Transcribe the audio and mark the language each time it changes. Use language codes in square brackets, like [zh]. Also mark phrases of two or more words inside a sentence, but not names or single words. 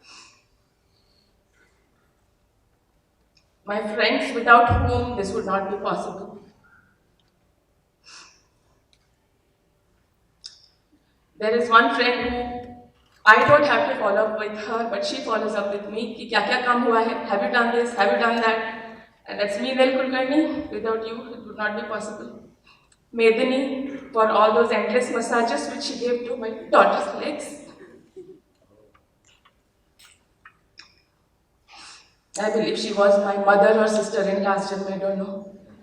[en] My friends without whom this would not be possible. There is one friend who I don't have to follow up with her, but she follows up with me. [hi] कि क्या क्या काम हुआ है? [en] Have you done this? Have you done that? And that's me, Nel Kulkarni. Without you, it would not be possible. Medini for all those endless massages which she gave to my daughter's legs. I believe she was my mother or sister in last jannam, I don't know.